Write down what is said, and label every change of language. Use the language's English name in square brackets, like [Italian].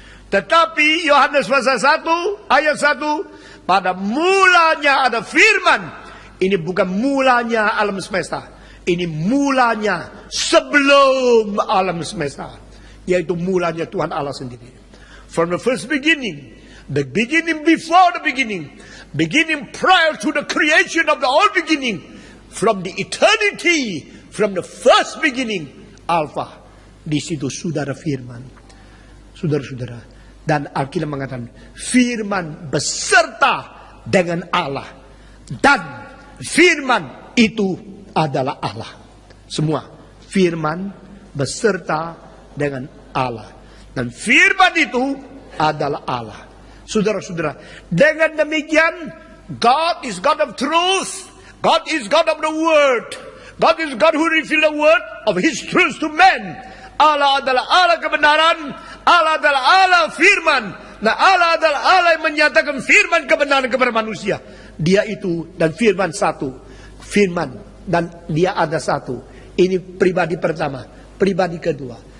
[Indonesian] Tetapi Yohanes pasal 1 ayat 1, pada mulanya ada firman. Ini bukan mulanya alam semesta, ini mulanya sebelum alam semesta, yaitu mulanya Tuhan Allah sendiri. [English] From the first beginning, the beginning before the beginning, beginning prior to the creation of the all beginning, from the eternity, from the first beginning, Alpha. [Indonesian] Di situ sudah ada firman. Saudara-saudara, dan Alkitab mengatakan firman beserta dengan Allah, dan firman itu adalah Allah. Semua firman beserta dengan Allah, dan firman itu adalah Allah. Saudara-saudara, dengan demikian [English] God is God of truth. God is God of the word. God is God who reveal the word of his truth to men. [Indonesian] Allah adalah Allah kebenaran. Allah adalah Allah firman. Nah, Allah adalah Allah yang menyatakan firman kebenaran kepada manusia. Dia itu dan firman satu. Firman dan dia ada satu. Ini pribadi pertama. Pribadi kedua.